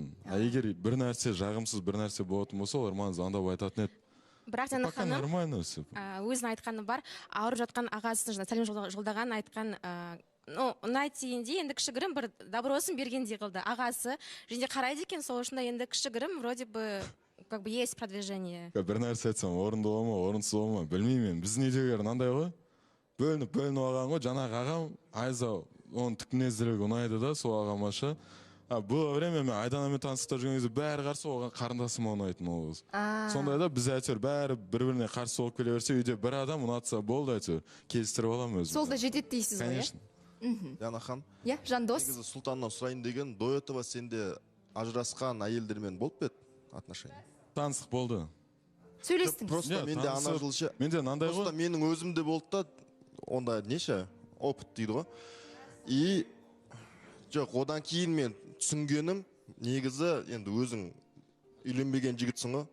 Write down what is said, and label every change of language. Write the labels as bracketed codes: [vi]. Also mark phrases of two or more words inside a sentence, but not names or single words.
[kk] Егер бір нәрсе жағымсыз, бір нәрсе болатын болса, олар маған звондап айтатын еді. Бірақ Диана ханым, [ru] нормально все. [kk] өзінің айтқаны бар, ауырып жатқан ағасын сәлем жолдаған айтқан, ұнайды дегенде енді кішігірім бір добросын бергендей қылды. Ағасы және қарайды екен, сол үшін енді кішігірім [ru] вроде бы как бы есть продвижение. [kk] Бір нәрсе айтсам, орынды бола ма, орынсыз бола ма, білмеймін. Біздің үйдегілер мынандай ғой, бөлініп алған ғой, жаңағы ағам Айза, оның тік мінезділігі ұнайды да, сол ағамаша. Бұл время мен Айданамен таныстықта жүрген кезде бәрі қарсы, оған қарындасыма ұнайтын ол қыз. Сондай да біз әйтеуір бәрі бір-біріне қарсы болып келе берсе, үйде бір адам ұнатса болды әйтеуір, келістіріп аламын өзім. Сол да жетеді дейсіз ғой, [ru] конечно. [kk] Диана ханым. Жандос. Негізі Сұлтаннан сұрайын деген, [ru] до этого [kk] сенде ажырасқан әйелдермен болып бет отношения? Таныстық болды. Сөйлестіңіз. Просто менде ана жылшы. Менде мынандай ғой. Просто менің өзімде болды да, онда неше опыт дейді ғой. И жоқ, одан кейін мен түсінгенім, негізі енді өзің үйленбеген жігітсің ғой.